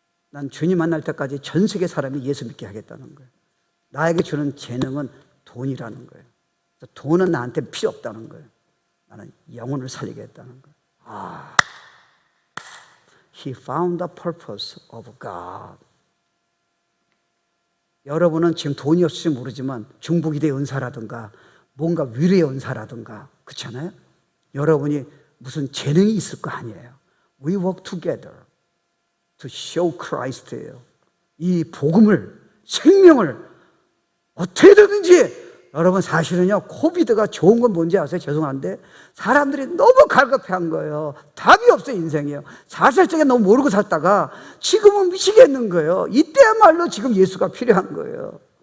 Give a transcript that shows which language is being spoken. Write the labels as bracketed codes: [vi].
[ko] 난 주님 만날 때까지 전 세계 사람이 예수 믿게 하겠다는 거예요. 나에게 주는 재능은 돈이라는 거예요. 돈은 나한테 필요 없다는 거예요. 나는 영혼을 살리겠다는 거예요. [en] He found the purpose of God. [ko] 여러분은 지금 돈이 없을지 모르지만 중보기도의 은사라든가 뭔가 위로의 은사라든가 그렇잖아요. 여러분이 무슨 재능이 있을 거 아니에요. [en] We work together to show Christ예요. [ko] 이 복음을, 생명을 어떻게든지 여러분 사실은요 코비드가 좋은 건 뭔지 아세요? 죄송한데 사람들이 너무 갈급해한 거예요. 답이 없어요. 인생이요. 4살적에 너무 모르고 살다가 지금은 미치겠는 거예요. 이때야말로 지금 예수가 필요한 거예요.